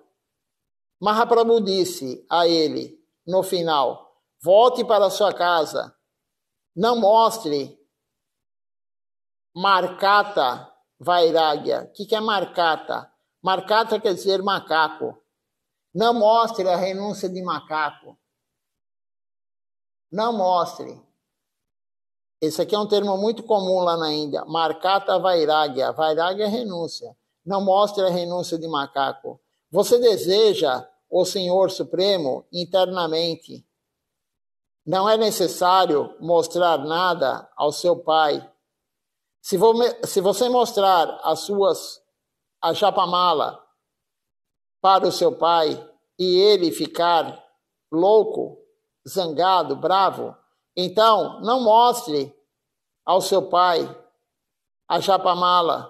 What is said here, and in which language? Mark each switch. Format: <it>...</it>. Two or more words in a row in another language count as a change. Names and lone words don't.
<pt>Mahaprabhu disse a ele, no final, volte para sua casa, não mostre</pt> <sa>Markata Vairagya.</sa> <pt>O que é Markata? Markata quer dizer macaco. Não mostre a renúncia de macaco. Não mostre. Esse aqui é um termo muito comum lá na Índia.</pt> <sa>Markata Vairagya. Vairagya</sa> <pt>é renúncia. Não mostre a renúncia de macaco. Você deseja o Senhor Supremo internamente. Não é necessário mostrar nada ao seu pai. Se você mostrar a japamala para o seu pai e ele ficar louco, zangado, bravo, então não mostre ao seu pai a japamala.</pt>